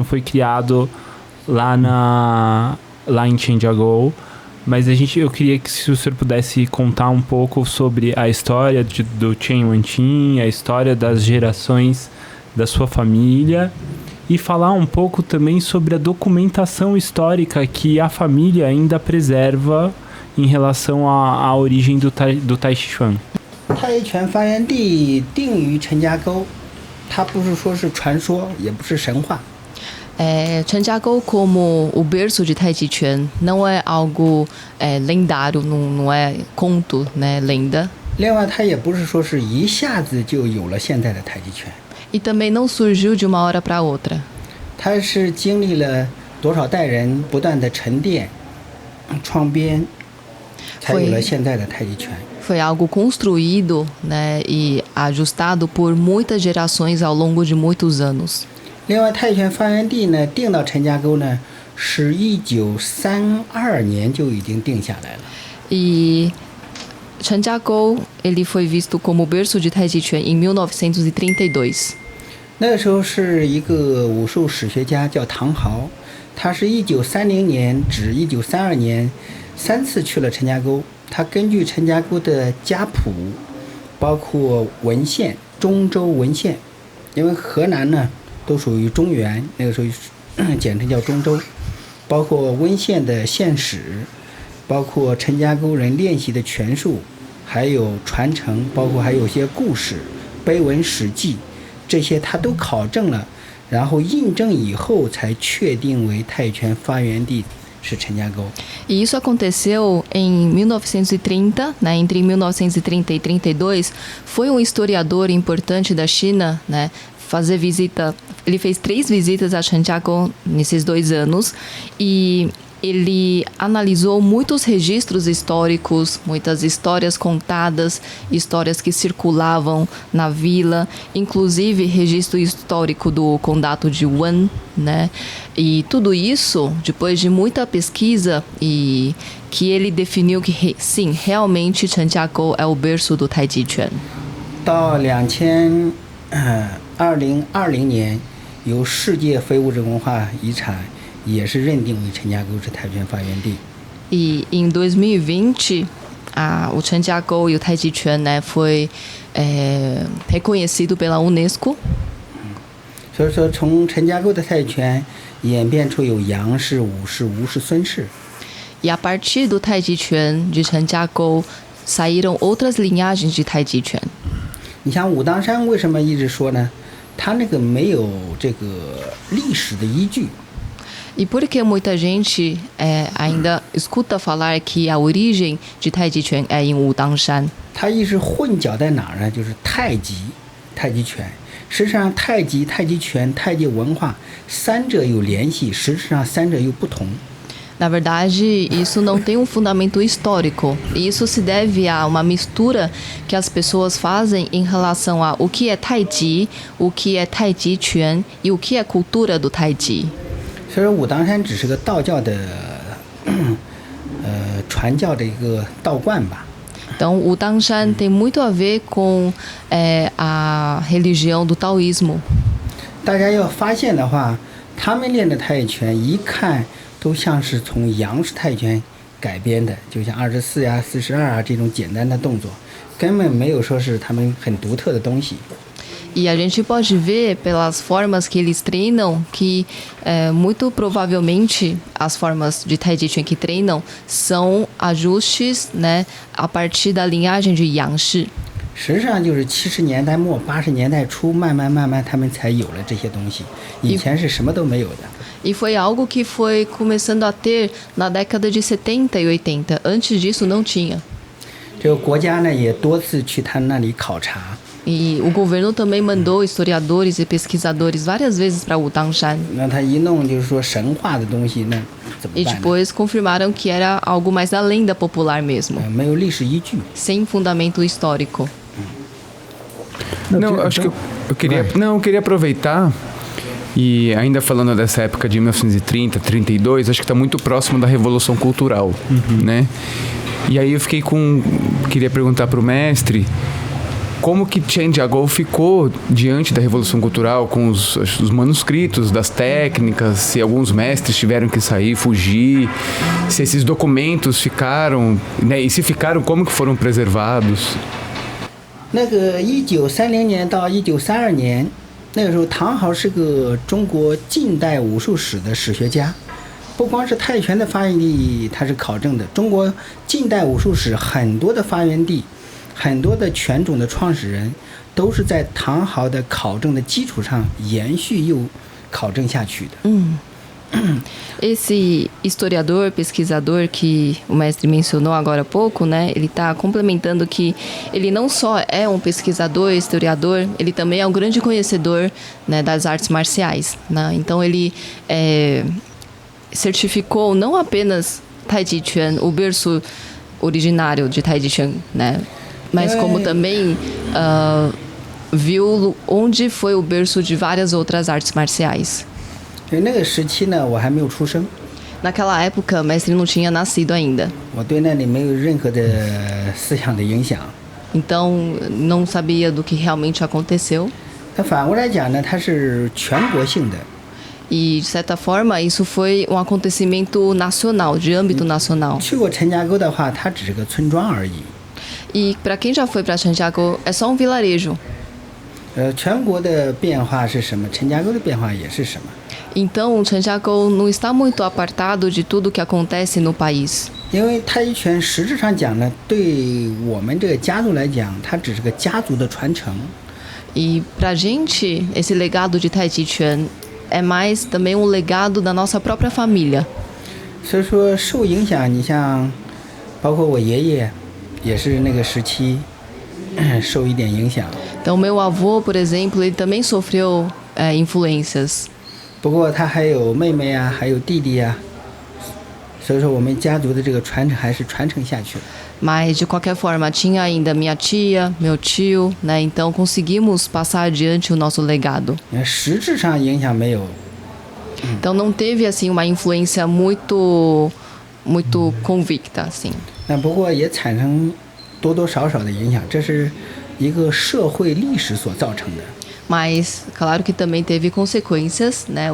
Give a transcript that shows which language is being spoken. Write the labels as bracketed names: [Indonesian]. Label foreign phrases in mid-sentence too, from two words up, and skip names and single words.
[Portuguese] foi criado lá em Chantiagol, mas eu queria que se o senhor pudesse contar um pouco sobre a história do Chen Wanqing, a história das gerações da sua família, e falar um pouco também sobre a documentação histórica que a família ainda preserva em relação à origem do Tai Chi Chuan. [Chinese] 泰拳发源地定于陈家沟，它不是说是传说，也不是神话。 [Portuguese] Chantiagol como o berço de Tai Chi Chuan não é algo lendário, não é conto, né, lenda. [Chinese] 另外，它也不是说是一下子就有了现在的太极拳， [Portuguese] E também não surgiu de uma hora para outra. [Chinese] 它是经历了多少代人不断的沉淀、创编，才有了现在的太极拳。 [Portuguese] Foi algo construído, né, e ajustado por muitas gerações ao longo de muitos anos. [Chinese] 另外，泰拳发源地呢定到陈家沟呢， 是1932年就已经定下来了。 [Portuguese] E Chanjiagou, ele foi visto como o berço de Taiji Chuan em 1932. [Chinese] 那个时候是一个武术史学家叫唐豪，他是1930年至1932年3次去了陈家沟。他根据陈家沟的家谱，包括文献，中州文献，因为河南呢都属于中原，那个时候简称叫中州，包括温县的县史，包括陈家沟人练习的拳术，还有传承，包括还有一些故事、碑文、史记，这些他都考证了，然后印证以后才确定为泰拳发源地是陈家沟。 [Portuguese] E isso aconteceu em 1930, né, entre 1930 e 32. Foi um historiador importante da China, né, fazer visita. Ele fez 3 visitas a Chanjiagou nesses 2 anos e ele analisou muitos registros históricos, muitas histórias contadas, histórias que circulavam na vila, inclusive registro histórico do Condado de Wan, né? E tudo isso, depois de muita pesquisa, e que ele definiu que sim, realmente Chanjiagou é o berço do Taiji Chuan. [Chinese] 到2020年，由世界非物质文化遗产也是认定为陈家沟是泰拳发源地。 [Portuguese] E em 2020, o Chanjiagou e o Taiji Chuan, né, foi reconhecido pela UNESCO. [Chinese] 所以说，从陈家沟的泰拳演变出有杨氏、武氏、吴氏、孙氏。 [Portuguese] E a partir do Taiji Chuan de Chanjiagou saíram outras linhagens de Taiji Chuan. [Chinese] 你像武当山为什么一直说呢？它那个没有这个历史的依据。 [Portuguese] E por que muita gente ainda escuta falar que a origem de Taiji Chuan é em Wudangshan? [Chinese] 它一直混淆在哪儿呢？就是太极拳。实际上，太极拳、太极文化三者有联系，实质上三者又不同。 [Portuguese] Na verdade, isso não tem um fundamento histórico. E isso se deve a uma mistura que as pessoas fazem em relação a o que é Taiji, o que é Taiji Chuan e o que é cultura do Taiji. [Chinese] 所以说，武当山只是个道教的传教的一个道观吧。 [Portuguese] Então, o Wudangshan tem muito a ver com a religião do taoísmo. [Chinese] 大家要发现的话，他们练的泰拳一看都像是从杨氏泰拳改编的，就像24呀、42啊这种简单的动作，根本没有说是他们很独特的东西。 [Portuguese] E a gente pode ver pelas formas que eles treinam que muito provavelmente as formas de Taiji Chuan que treinam são ajustes, né, a partir da linhagem de Yangshi. [Chinese] 实际上就是70年代末、80年代初，慢慢他们才有了这些东西，以前是什么都没有的。 [Portuguese] E foi algo que foi começando a ter na década de 70 e 80. Antes disso não tinha. [Chinese] 这个国家呢也多次去他那里考察。 [Portuguese] E o governo também mandou historiadores e pesquisadores várias vezes para Wudangshan. [Chinese] 那他一弄就是说神话的东西，那怎么 [Portuguese] E [Chinese] 办呢？ [Portuguese] depois confirmaram que era algo mais da lenda popular mesmo, [Chinese] 没有历史依据。 [Portuguese] sem fundamento histórico. Não, acho que eu queria aproveitar e ainda falando dessa época de 1930, 32, acho que está muito próximo da Revolução Cultural, né? E aí eu queria perguntar para o mestre como que Chanjiagou ficou diante da Revolução Cultural com os manuscritos das técnicas, se alguns mestres tiveram que sair, fugir, se esses documentos ficaram, né? E se ficaram, como que foram preservados? [Chinese] 那个1930年到1932年，那个时候唐豪是个中国近代武术史的史学家，不光是泰拳的发源地，他是考证的。中国近代武术史很多的发源地，很多的拳种的创始人，都是在唐豪的考证的基础上延续又考证下去的。 [Portuguese] Esse historiador, pesquisador que o mestre mencionou agora há pouco, né? Ele está complementando que ele não só é um pesquisador, historiador, ele também é um grande conhecedor, né, das artes marciais, né? Então ele certificou não apenas Taiji Chuan, o berço originário de Taiji Chuan, né? Mas como também viu onde foi o berço de várias outras artes marciais. [Chinese] 那个时期呢，我还没有出生。 [Portuguese] Naquela época, mestre não tinha nascido ainda. [Chinese] 我对那里没有任何的思想的影响。 [Portuguese] Então, não sabia do que realmente aconteceu. [Chinese] 那反过来讲呢，它是全国性的。 [Portuguese] E, de certa forma, isso foi um acontecimento nacional, de âmbito nacional. [Chinese] 去过陈家沟的话，它只是个村庄而已。 [Portuguese] E, para quem já foi para Santiago, é só um vilarejo. [Chinese] 全国的变化是什么？陈家沟的变化也是什么？ [Portuguese] Então, Santiago não está muito apartado de tudo que acontece no país. [Chinese] 因为太极拳实质上讲呢，对我们这个家族来讲，它只是个家族的传承。 [Portuguese] E, pra gente, esse legado de Tai Chi Chuan é mais também um legado da nossa própria família. [Chinese] 所以说受影响，你像包括我爷爷，也是那个时期受一点影响。 [Portuguese] Então, meu avô, por exemplo, ele também sofreu influências. [Chinese] 不过他还有妹妹啊，还有弟弟啊，所以说我们家族的这个传承还是传承下去了。 [Portuguese] Mas, de qualquer forma, tinha ainda minha tia, meu tio, né? Então, conseguimos passar adiante o nosso legado. [Chinese] 实质上影响没有， [Portuguese] Então, não teve, assim, uma influência muito convicta, assim. [Chinese] 那不过也产生多多少少的影响，这是一个社会历史所造成的。 [Portuguese] Mas, claro que também teve consequências, né?